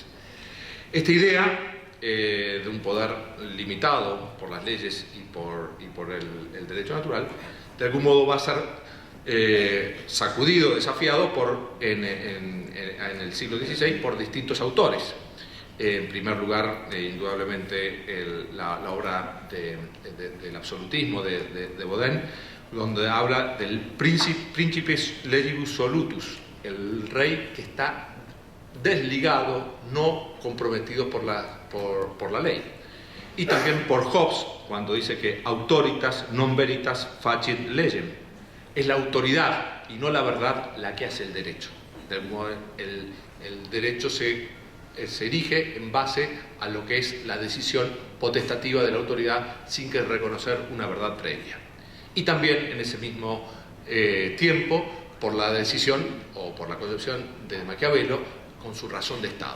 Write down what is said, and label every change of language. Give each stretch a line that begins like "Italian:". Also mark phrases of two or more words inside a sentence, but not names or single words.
Spanish: Esta idea de un poder limitado por las leyes y por el derecho natural, de algún modo va a ser sacudido, desafiado en el siglo XVI por distintos autores. En primer lugar, indudablemente, la obra del absolutismo de Baudin, donde habla del
Latin: principes legibus solutus,
Spanish: el rey que está desligado, no comprometido por la ley. Y también por Hobbes, cuando dice que
Latin: autoritas non veritas facit legem.
Spanish: Es la autoridad y no la verdad la que hace el derecho. De algún modo, el derecho se erige en base a lo que es la decisión potestativa de la autoridad sin que reconocer una verdad previa. Y también en ese mismo tiempo por la decisión o por la concepción de Maquiavelo con su razón de Estado.